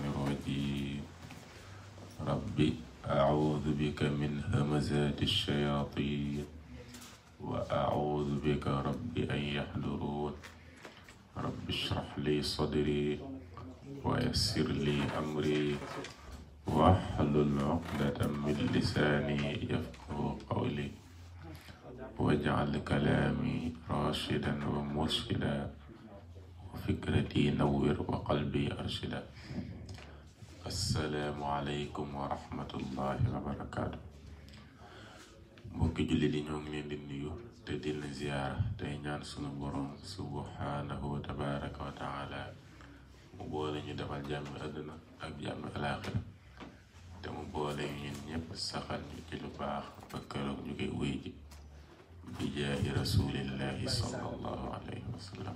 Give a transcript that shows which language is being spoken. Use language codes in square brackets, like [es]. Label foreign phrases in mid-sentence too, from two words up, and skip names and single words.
[ar] الرجيم ربي أعوذ بك من همزات الشياطين وأعوذ بك رب أن يحضرون رب اشرح لي صدري ويسر لي أمري واحلل عقدة من لساني يفقهوا قولي واجعل كلامي راشدا ومرشدا وفكرتي نور وقلبي أرشدا. السلام عليكم ورحمة الله وبركاته. [wo] mbokki julli di ñoo ngi leen di nuyu te di leen ziyaara tey ñaan sunu borom [ar] سبحانه وتبارك وتعالى [wo] mu boole ñu defal jàmmi àdduna ak jàmmi alaaxira te mu boole ñu ñun ñëpp saxal ñu ci lu baax ba keroog ñu koy wuy ji bi jaahi [ar] رسول الله صلى الله عليه وسلم.